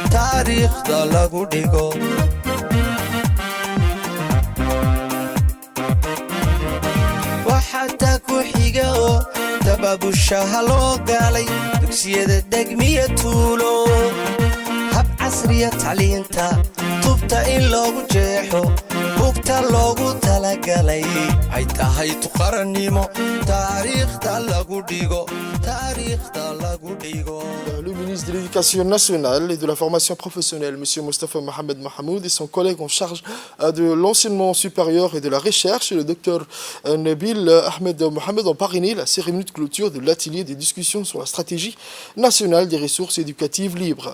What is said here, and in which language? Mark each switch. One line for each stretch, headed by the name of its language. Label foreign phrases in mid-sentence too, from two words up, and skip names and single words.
Somali: waxataa ku xiga oo dababushaha loo galay dugsiyada degmiya tuulo hab casriya tacliinta tubta in loogu jeexo buugta loogu talagalay ay tahay tuqarannimo taariikhda lagu dhigo.
French: Le ministre de l'Éducation nationale et de la formation professionnelle, M. Mostafa Mohamed Mahmoud, et son collègue en charge de l'enseignement supérieur et de la recherche, le Dr Nabil Ahmed Mohamed, ont parrainé la cérémonie de clôture de l'atelier des discussions sur la stratégie nationale des ressources éducatives libres.